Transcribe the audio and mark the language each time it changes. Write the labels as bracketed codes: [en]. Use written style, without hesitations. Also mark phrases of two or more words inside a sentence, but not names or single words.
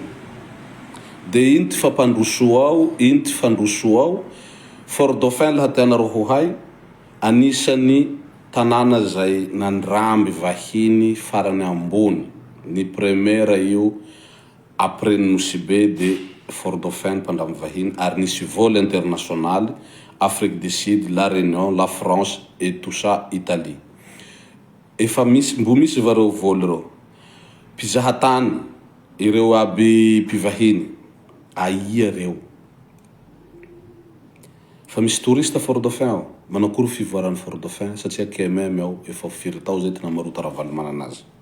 [mg] De ino ty fampandrosoa ao, ino ty fandrosoa ao. Fort Dauphin laha tianareo ho hay, anisany tanàna zay nandramby vahiny farany ambony. Ny première io après Nosy-Be de Fort Dauphin pandram vahiny ary nisy [fr] vol international [mg] Afrique du Sud, La Réunion, la France [fr] et tout ça [mg] Italie. Efa misy mbo misy vareo vol reo. Pizahatany ireo aby mpivahiny aia reo. Fa misy touriste Fort Dauphin ao. Manakory fivoaran'ny Fort Dauphin satria KMM ao efa firy tao zay tena marota ravalomana anazy.